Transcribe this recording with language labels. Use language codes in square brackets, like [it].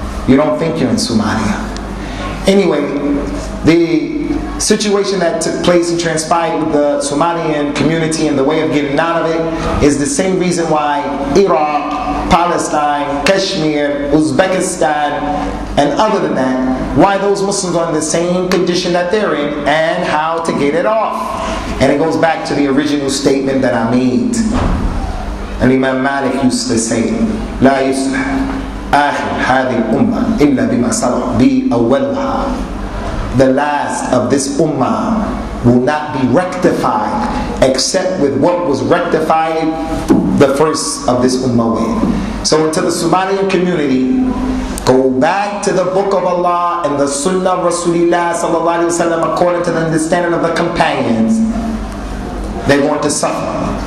[en] You don't think you're in Somalia. Anyway, the situation that took place and transpired with the Somalian community and the way of getting out of it is the same reason why Iraq, Palestine, Kashmir, Uzbekistan, and other than that, why those Muslims are in the same condition that they're in and how to get it off. And it goes back to the original statement that I made. And Imam Malik used to say, [ar] لا يصلح آخر هذه الأمة إلا بما صلح به أولها. [en] The last of this ummah will not be rectified except with what was rectified the first of this ummah with. So until the Somalian community go back to the book of Allah and the Sunnah of Rasulullah sallallahu alaihi wasallam according to the understanding of the companions, they're going to suffer.